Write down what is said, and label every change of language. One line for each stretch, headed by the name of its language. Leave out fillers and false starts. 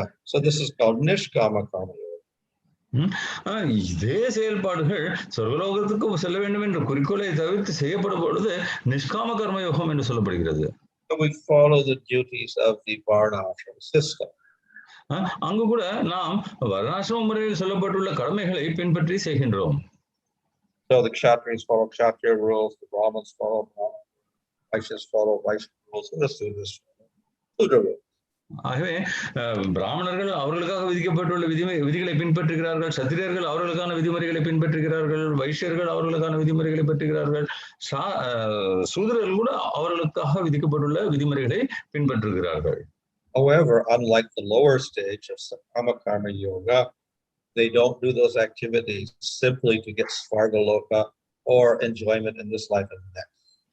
English: So this is called niskama karma.
Tamil: இதே செயல்பாடுகள் சொர்க்கலோகத்துக்கு செல்ல வேண்டும் என்ற குறிக்கோளை தவிர்த்து செய்யப்படும் பொழுது நிஷ்காம கர்ம யோகம் என்று சொல்லப்படுகிறது.
English: So we follow the duties of the varnashram system.
Tamil: அங்கு கூட நாம் வர்ணாசிரம முறையில் சொல்லப்பட்டுள்ள கடமைகளை பின்பற்றி செய்கின்றோம்.
English: So the kshatriyas follow kshatriya rules, the brahmins follow brahmana, vaishyas follow vaishya rules, and the sudras follow sudra rules.
Tamil: ஆகவே பிராமணர்கள் அவர்களுக்காக விதிக்கப்பட்டுள்ள விதிகளை பின்பற்றுகிறார்கள், சத்திரியர்கள் அவர்களுக்கான விதிமுறைகளை பின்பற்றுகிறார்கள், வைஷ்யர்கள் அவர்களுக்கான விதிமுறைகளை பற்றுகிறார்கள், சூதரர்கள் கூட அவர்களுக்காக விதிக்கப்பட்டுள்ள விதிமுறைகளை பின்பற்றுகிறார்கள்.
English: However, unlike the lower stage of sakama karma yoga, they don't do those activities simply to get svargaloka or enjoyment in this life and the next.